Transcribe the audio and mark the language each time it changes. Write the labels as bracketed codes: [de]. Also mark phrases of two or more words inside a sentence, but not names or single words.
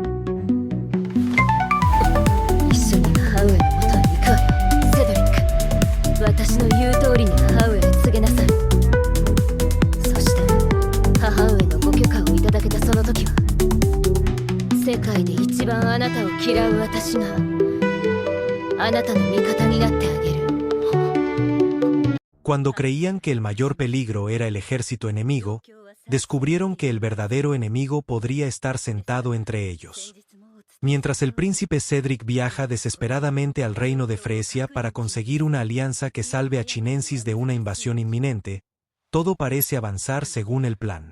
[ja] 一緒に母上のもとへ行くわよ、セドリック。私の言う通りに母上へ告げなさい。そして母上のご許可をいただけたその時は、世界で一番あなたを嫌う私があなたの味方になってあげる。 [es] Cuando creían que el mayor peligro era el ejército enemigo, descubrieron que el verdadero enemigo podría estar sentado entre ellos. Mientras el príncipe Cedric viaja desesperadamente al reino de Freesia para conseguir una alianza que salve a Chinensis de una invasión inminente, todo parece avanzar según el plan.